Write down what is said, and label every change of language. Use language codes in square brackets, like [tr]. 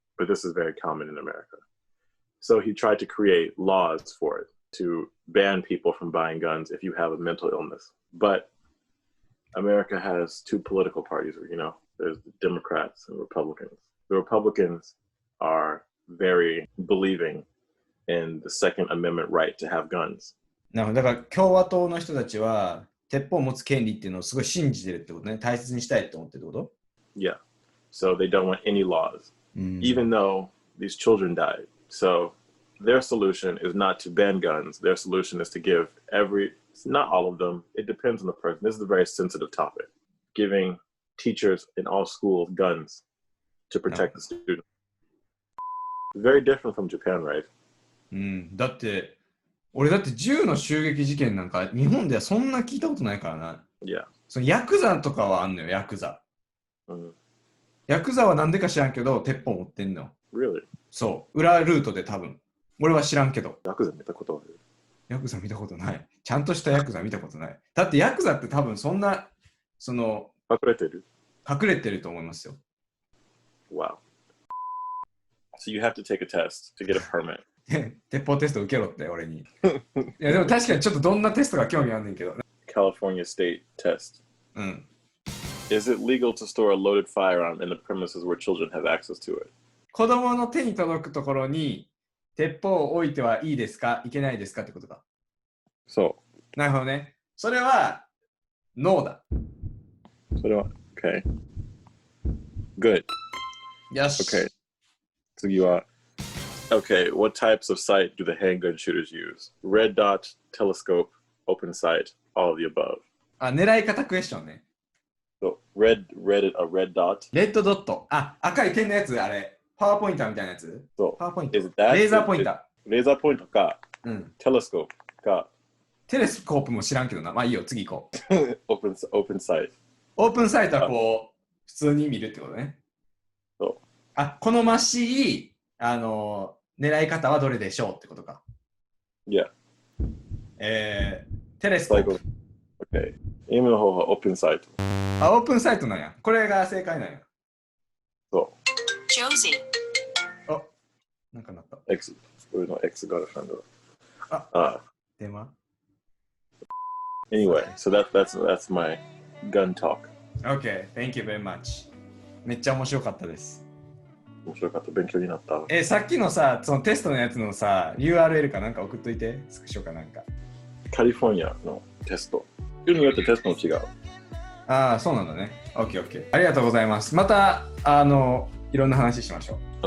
[en] But this is very common in America. So he tried to create laws for it, to ban people from buying guns if you have a mental illness. But America has 2 political parties, there's the Democrats and Republicans. The Republicans are very believing in the Second Amendment right to have guns. [ja] だから共和党の人たちは鉄砲を持つ権利っていうのをすごい信じてるってことね。大切にしたいって思ってるってこと？ [en] Yeah. So they don't want any laws, even though these children died. So their solution is not to ban guns. Their solution is to give not all of them. It depends on the person. This is a very sensitive topic. Giving teachers in all schools guns to protect the students. Very different from Japan, right? [ja] だって俺だって銃の襲撃事件なんか日本ではそんな聞いたことないからな。 [en] Yeah. [ja] そのヤクザとかはあんのよ、ヤクザ。ヤクザはなんでか知らんけど、鉄砲持ってんの。 [en] Really? [ja] そう、裏ルートで多分。俺は知らんけど。ヤクザ見たことある？ヤクザ見たことない。ちゃんとしたヤクザ見たことない。だってヤクザって多分そんな、隠れてる？隠れてると思いますよ。 [en] Wow. So you have to take a test to get a permit. [ja] 鉄砲テスト受けろって俺に。いやでも確かにちょっとどんなテストが興味あんねんけど。 [en] California State test. [ja] うん。 [en] Is it legal to store a loaded firearm in the premises where children have access to it? [ja] 子供の手に届くところに鉄砲を置いてはいいですかいけないですかってことか。そう。なるほどね。それはノーだ。それは [en] OK. Good. [ja] よし。 OK. 次は OK. [en] What types of sight do the handgun shooters use? Red dot, telescope, open sight, all of the above. [ja] あ、狙い方クエスチョンね。 [en] So, red dot. [ja] レッドドット。あ、赤い点のやつ、あれ。パワーポインターみたいなやつ。そう。パワーポイント。 [en] Is that, [ja] レーザーポインター。レーザーポイントか、うん。テレスコープか。テレスコープも知らんけどな。まあいいよ、次行こう。オープンサイト。オープンサイトはこう、普通に見るってことね。そう。あ、好ましい、狙い方はどれでしょうってことか。 [en] Yeah. [ja] テレスコープ。 [en] OK。 [ja] 今の方はオープンサイト。あ、オープンサイトなんや。これが正解なんや。そう。あ、なんかなった。 [en] X。 [ja] 俺の X ガールフレンド。あ、電話 [en] Anyway, so that's my gun talk. Okay, thank you very much. [ja] めっちゃ面白かったです。面白かった。勉強になった。さっきのさ、そのテストのやつのさ、URL かなんか送っといて、スクショかなんか。カリフォルニアのテスト。州によってテストも違う。ああ、そうなんだね。OK、OK。ありがとうございます。また、いろんな話しましょう。